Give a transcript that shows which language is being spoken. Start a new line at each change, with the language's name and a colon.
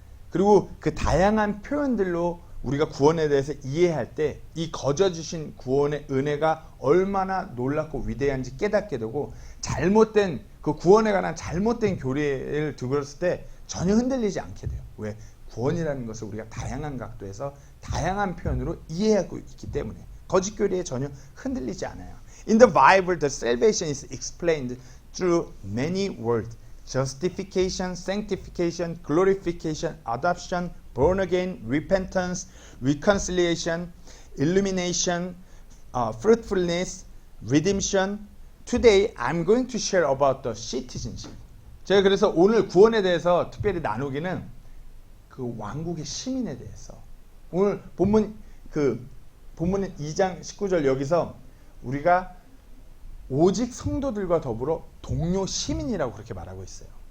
Korean: 그리고 그 다양한 표현들로 우리가 구원에 대해서 이해할 때 이 거저주신 구원의 은혜가 얼마나 놀랍고 위대한지 깨닫게 되고, 잘못된 그 구원에 관한 잘못된 교리를 두고 있을 때 전혀 흔들리지 않게 돼요. 왜? 구원이라는 것을 우리가 다양한 각도에서 다양한 표현으로 이해하고 있기 때문에 거짓 교리에 전혀 흔들리지 않아요.
English: In the Bible, the salvation is explained through many words. Justification, sanctification, glorification, adoption, born again, repentance, reconciliation, illumination, fruitfulness, redemption. Today I'm going to share about the citizenship.
Korean: 제가 그래서 오늘 구원에 대해서 특별히 나누기는 그 왕국의 시민에 대해서. 오늘 본문은 2장 19절 여기서 우리가 오직 성도들과 더불어 동료 시민이라고 그렇게 말하고 있어요.